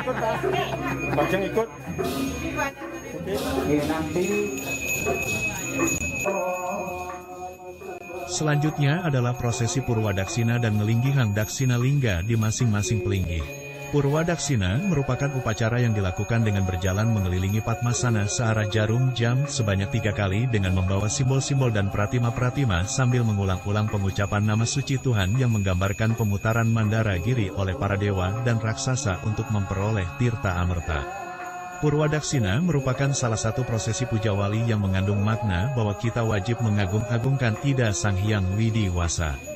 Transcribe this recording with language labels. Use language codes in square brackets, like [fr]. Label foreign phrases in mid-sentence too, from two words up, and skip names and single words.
[id] Bajang ikut. Oke, nanti Selanjutnya adalah prosesi Purwadaksina dan Ngelinggihan Daksina Lingga di masing-masing pelinggih. Purwadaksina merupakan upacara yang dilakukan dengan berjalan mengelilingi Padmasana searah jarum jam sebanyak 3 kali dengan membawa simbol-simbol dan pratima-pratima sambil mengulang-ulang pengucapan nama suci Tuhan yang menggambarkan pemutaran Mandara Giri oleh para dewa dan raksasa untuk memperoleh tirta amerta. Purwadaksina merupakan salah satu prosesi puja wali yang mengandung makna bahwa kita wajib mengagung-agungkan Ida Sang Hyang Widi Wasa.